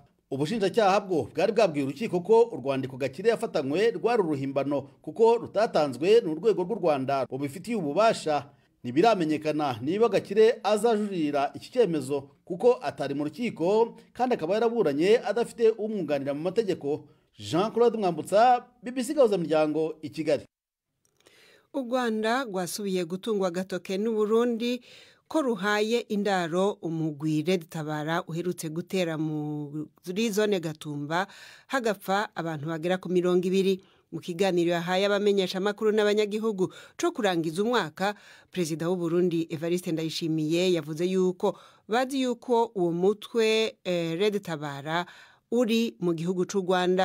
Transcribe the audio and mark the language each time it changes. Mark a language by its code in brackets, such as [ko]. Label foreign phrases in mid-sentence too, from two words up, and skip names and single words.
[rw] Ubushinjacyaha bwo bwari bwabwiye urukiko ko urwandiko Gakire yafatanywe rwari uruhimbano kuko rutatanzwe n'urwego rw'u Rwanda rubifitiye ububasha. ntibiramenyekana niba Gakire azajurira iki cyemezo kuko atari mu rukiko kandi akaba yaraburanye adafite umwunganira mu mategeko. Jean Claude Mwambutsa, BBC Gahuza Miryango, i Kigali. [rn] Urwanda rwasubiye gutungwa agatoke n'Uburundi ko ruhaye indaro umugwi Red Tabara uherutse gutera muri zone Gatumba hagapfa abantu bagera ku 200. Mu kiganiro yahaye abamenyesha makuru n'abanyagihugu cyo kurangiza umwaka, Perezida w'Uburundi Evariste Ndayishimiye yavuze yuko bazi yuko uwo mutwe Red Tabara uri mu gihugu cy'u Rwanda.